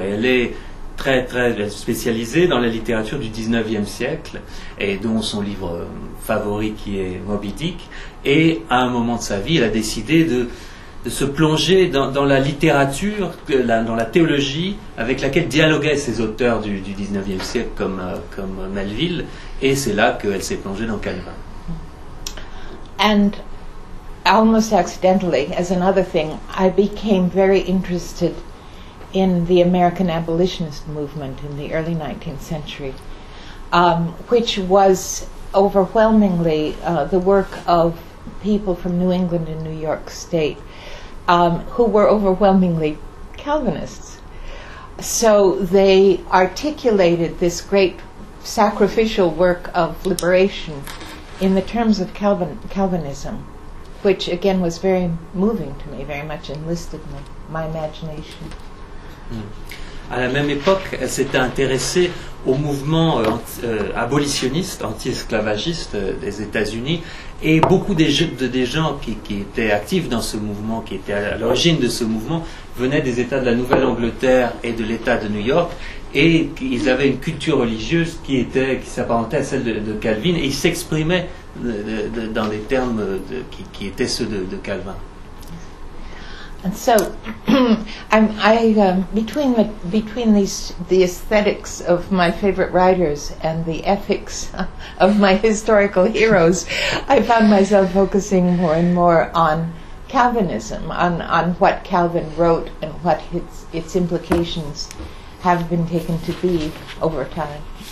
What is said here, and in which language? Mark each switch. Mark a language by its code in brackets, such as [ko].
[fr] Et elle est très, très spécialisée dans la littérature du 19e siècle, et dont son livre favori qui est Moby Dick. Et à un moment de sa vie, elle a décidé de se plonger dans la littérature, dans la théologie avec laquelle dialoguaient ces auteurs du 19e siècle comme Melville, et c'est là qu'elle s'est plongée dans Calvin. [en] And almost accidentally, as another thing, I became very interested in the American abolitionist movement in the early 19th century, which was overwhelmingly the work of people from New England and New York State, who were overwhelmingly Calvinists. So they articulated this great sacrificial work of liberation in the terms of Calvinism, which again was very moving to me, very much enlisted my imagination. [fr] À la même époque, elle s'était intéressée au mouvement abolitionniste, anti-esclavagiste des États-Unis, et beaucoup des gens qui étaient actifs dans ce mouvement, qui étaient à l'origine de ce mouvement, venaient des États de la Nouvelle-Angleterre et de l'État de New York, et ils avaient une culture religieuse qui s'apparentait à celle de Calvin, et ils s'exprimaient dans des termes qui étaient ceux de Calvin. [en] And so, between the aesthetics of my favorite writers and the ethics of my historical heroes, I found myself focusing more and more on Calvinism, on what Calvin wrote and what its implications have been taken to be over time.